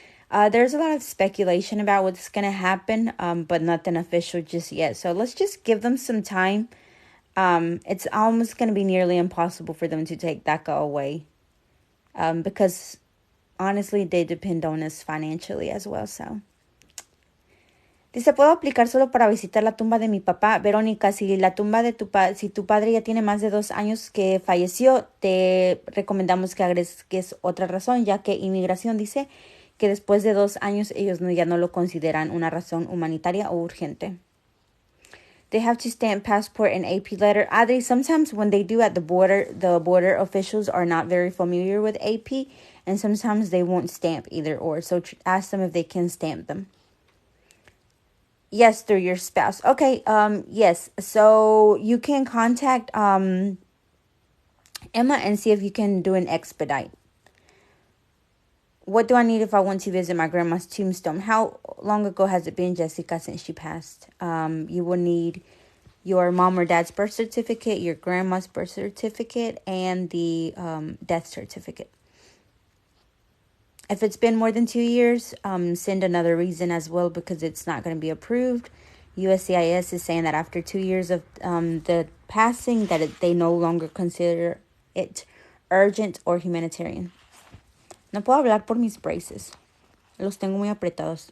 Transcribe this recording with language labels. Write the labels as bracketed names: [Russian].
[English] There's a lot of speculation about what's going to happen, but nothing official just yet. So let's just give them some time. It's almost going to be nearly impossible for them to take DACA away. Because honestly, they depend on us financially as well. So. [Spanish] Dice, ¿puedo aplicar solo para visitar la tumba de mi papá? Verónica, si la tumba de si tu padre ya tiene más de 2 años que falleció, te recomendamos que agregues otra razón, ya que inmigración dice que después de 2 años ellos ya no lo consideran una razón humanitaria o urgente. [English] They have to stamp passport and AP letter. Adri, sometimes when they do at the border officials are not very familiar with AP, and sometimes they won't stamp either or. So ask them if they can stamp them. Yes, through your spouse. Okay, yes. So you can contact Emma and see if you can do an expedite. What do I need if I want to visit my grandma's tombstone? How long ago has it been, Jessica, since she passed? You will need your mom or dad's birth certificate, your grandma's birth certificate, and the death certificate. If it's been more than 2 years, send another reason as well because it's not going to be approved. USCIS is saying that after 2 years of the passing, that they no longer consider it urgent or humanitarian. [Spanish] No puedo hablar por mis braces. Los tengo muy apretados.